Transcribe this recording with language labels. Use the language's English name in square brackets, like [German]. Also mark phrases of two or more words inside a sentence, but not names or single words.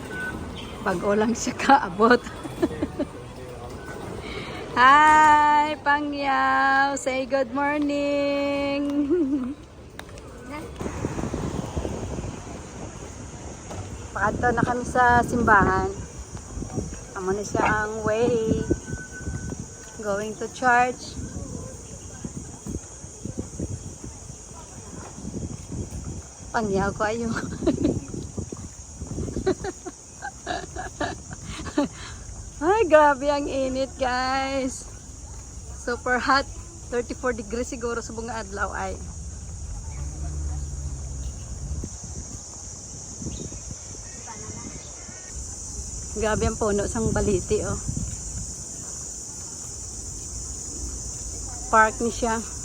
[Hiligaynon] Bago lang siya kaabot. Hi, Pangyaw! [English] Say good morning! [Hiligaynon] Pakadto na kami sa simbahan. Amo na siya ang way. [English] Going to church. [Hiligaynon] Pangyaw ko ayo. Ay, grabe ang init, guys. [English] Super hot. [Hiligaynon] 34 degrees siguro sa bunga adlaw ay. Grabe ang puno sang baliti, Park ni siya.